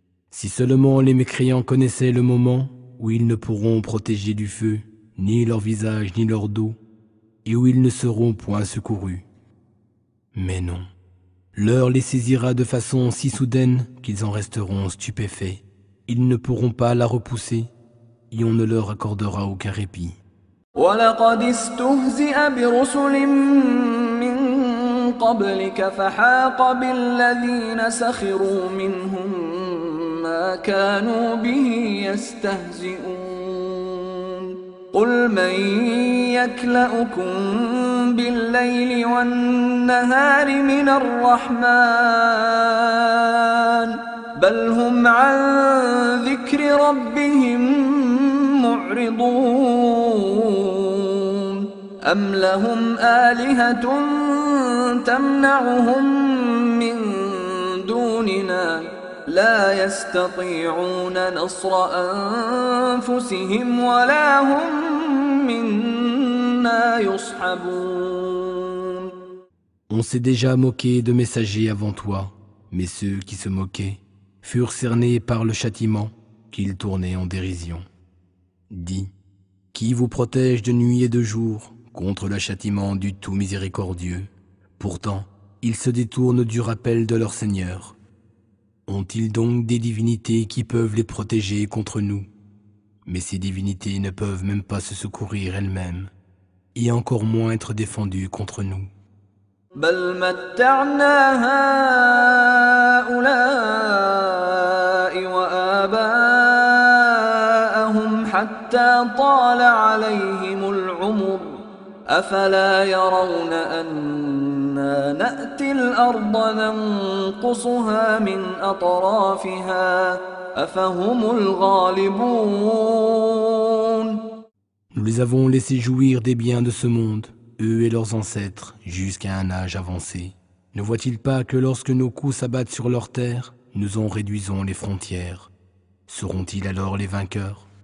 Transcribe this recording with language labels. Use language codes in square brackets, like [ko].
[fr] Si seulement les mécréants connaissaient le moment où ils ne pourront protéger du feu, ni leur visage, ni leur dos, et où ils ne seront point secourus. Mais non, l'heure les saisira de façon si soudaine qu'ils en resteront stupéfaits. Ils ne pourront pas la repousser, et on ne leur accordera aucun répit. [ar] ولقد استهزئ برسل من قبلك فحاق بالذين سخروا منهم ما كانوا به يستهزئون قل من يكلأكم بالليل والنهار من الرحمن بل هم عن ذكر ربهم معرضون أم لهم آلهة تمنعهم من دوننا لا يستطيعون نصر أنفسهم ولا هم منا يصحبون. [fr] On s'est déjà moqué de messagers avant toi, mais ceux qui se moquaient furent cernés par le châtiment qu'ils tournaient en dérision. Dis, qui vous protège de nuit et de jour contre le châtiment du tout miséricordieux? Pourtant, ils se détournent du rappel de leur Seigneur. Ont-ils donc des divinités qui peuvent les protéger contre nous? Mais ces divinités ne peuvent même pas se secourir elles-mêmes, et encore moins être défendues contre nous. [ar] بل متعنا هؤلاء وآباءهم حتى طال عليهم العمر أفلا يرون أنا نأتي الأرض ننقصها من أطرافها أفهم الغالبون. [fr] Nous les avons laissés jouir des biens de ce monde, eux et leurs ancêtres, jusqu'à un âge avancé. Ne voient-ils pas que lorsque nos coups s'abattent sur leur terre, nous en réduisons les frontières? Seront-ils alors les vainqueurs?